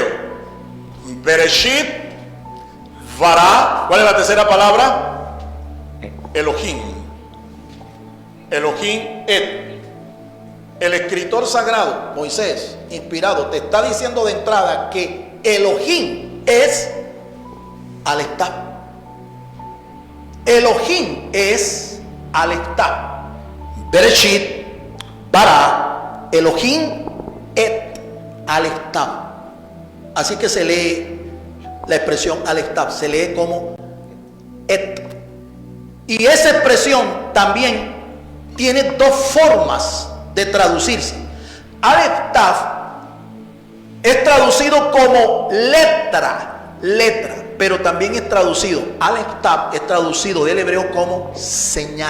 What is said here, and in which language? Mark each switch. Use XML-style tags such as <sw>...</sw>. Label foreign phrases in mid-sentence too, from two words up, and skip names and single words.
<he>בראשית, ברא.</he> <es>¿Cuál es la tercera palabra?</es> <he>אלהים. אלהים את.</he> <es>El escritor sagrado, Moisés, inspirado, te está diciendo de entrada que Elohim es Aleph-Tab. Elohim es Aleph-Tab.</es> <he>בראשית, ברא, אלהים את אלף-תו.</he> <es>Así que se lee la expresión Aleph-Tab, se lee como et. Y esa expresión también tiene dos formas de traducirse. Aleph-Tab es traducido como letra, pero también es traducido, Aleph-Tab es traducido del hebreo como señal.</es>